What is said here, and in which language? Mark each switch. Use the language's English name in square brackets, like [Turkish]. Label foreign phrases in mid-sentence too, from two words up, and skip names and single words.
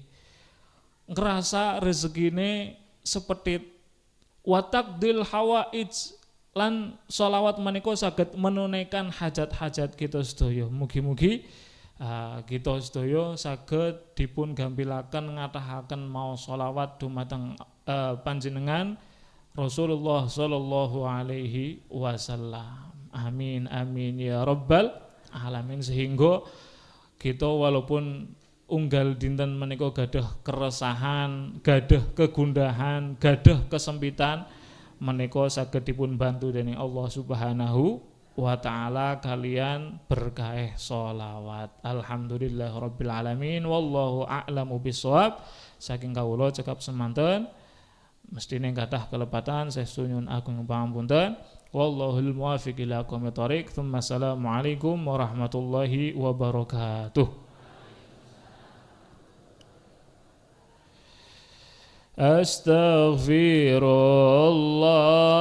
[Javanese] Ngerasa rezekine sepetit, [Arabic] وتقضي الحوائج [Javanese] lan sholawat menika saged menunaikan hajat-hajat kita sedaya. Mugi-mugi kita sedaya saged dipun gampilaken ngatahaken maos sholawat dumateng panjenengan Rasulullah [Arabic] صلى الله عليه وسلم. آمين آمين يا رب العالمين. [Javanese] Sehingga kita walaupun unggal dinten menika gadah keresahan, gadah kegundahan, gadah kesempitan, menika saged dipun bantu dening Allah [Arabic] سبحانه وتعالى [Javanese] kalian berkah sholawat. [Arabic] الحمد لله رب العالمين والله أعلم بالصواب. [Javanese] Saking kawula cekap semanten mestine kathah kelepatan saestu nyuwun agung pangapunten. [Arabic] والله الموفق إلى أقوم الطريق السلام عليكم ورحمة الله وبركاته. Astaghfirullah